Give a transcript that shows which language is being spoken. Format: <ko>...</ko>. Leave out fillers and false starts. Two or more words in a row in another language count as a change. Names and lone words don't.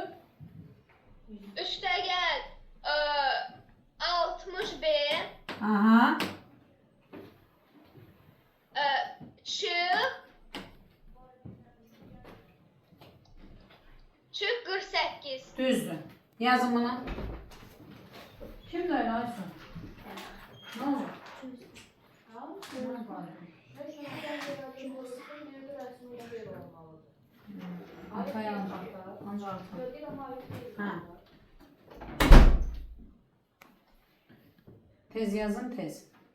<az>Üstə gəl 60 B. Aha. Çıx 48. Düzdür. Yazın bunu. Kimdir öyle Aysun?</az> <tr>Ne oldu? Arkaya ancak ha.</tr> <az>Tez yazın tez.</az>